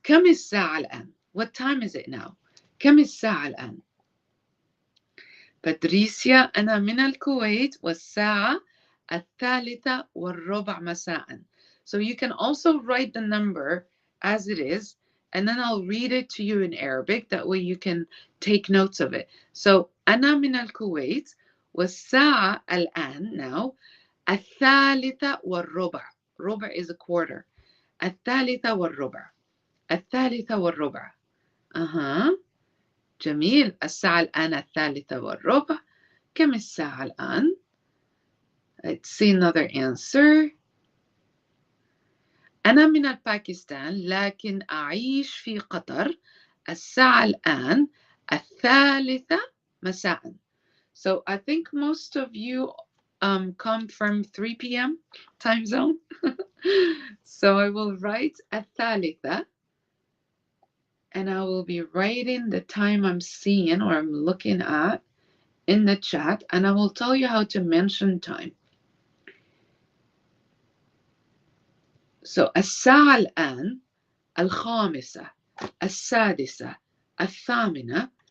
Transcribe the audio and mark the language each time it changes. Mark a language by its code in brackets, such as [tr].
[ar] كم الساعة الآن؟ [en] What time is it now? [ar] كم الساعة الآن؟ باتريسيا. أنا من الكويت والساعة 3:15 مساء. [en] So you can also write the number as it is, and then I'll read it to you in Arabic. That way you can take notes of it. [ar] So أنا من الكويت والساعة الآن now 3:15. [en] ربع is a quarter. 3:15. 3:15. جميل. [ar] الساعة الآن 3:15. كم الساعة الآن؟ [en] Let's see another answer. [ar] أنا من الباكستان لكن أعيش في قطر. الساعة الآن 3:00 مساء. [en] So I think most of you come from 3 p.m. time zone. So I will write 3:00. And I will be writing the time I'm seeing or I'm looking at in the chat, and I will tell you how to mention time. [ar] So الساعة الآن 5:00 6:00 8:00.